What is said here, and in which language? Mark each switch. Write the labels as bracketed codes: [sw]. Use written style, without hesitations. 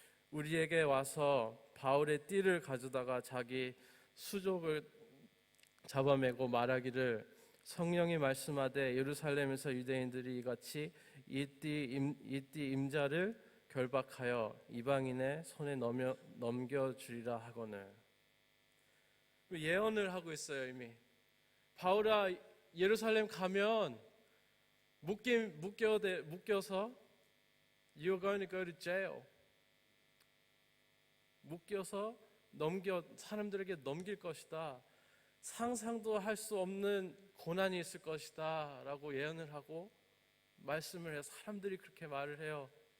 [ko] 우리에게 와서 바울의 띠를 가져다가 자기 수족을 잡아매고 말하기를 성령이 말씀하되 예루살렘에서 유대인들이 이같이 이 띠 임자를 결박하여 이방인의 손에 넘겨주리라 하거늘. 예언을 하고 있어요. 이미 바울아 예루살렘 가면 묶여서 [en] You're going to go to jail. [ko] 묶여서 사람들에게 넘길 것이다. 상상도 할 수 없는 고난이 있을 것이다 라고 예언을 하고 말씀을 해요. 사람들이 그렇게 말을 해요.